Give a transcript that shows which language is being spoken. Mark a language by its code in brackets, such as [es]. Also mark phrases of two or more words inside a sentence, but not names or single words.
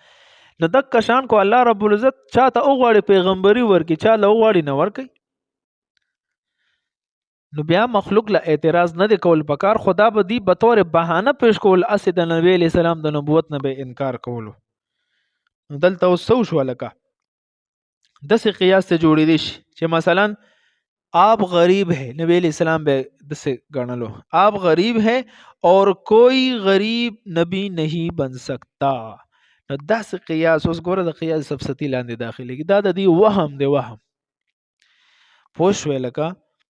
[ps] نو دک شان کو الله رب العزت چاته اوغواړي پیغمبري ورکوي، چاله اوغواړي نه ورکوي. نو بیا مخلوق له اعتراض نه دی کول پکار، خدا به دی به طور بهانه پیش کول اسې د نبی [ar] علیہ السلام [ps] د نبوت نه به انکار کولو. نو دلته اوس څه وشو لکه داسې قیاس ته جوړې دي چې مثلا [ur] آپ غریب ہے، [ps] نبی [ar] علیہ السلام [ps] به داسې ګڼلو [ur] آپ غریب ہے اور کوئی غریب نبی نہیں بن سکتا. [ps] نو داسې قیاس اوس ګوره د قیاس سفسطی لاندې داخلي دا د دې وهم دی. وهم پوه شوې لکه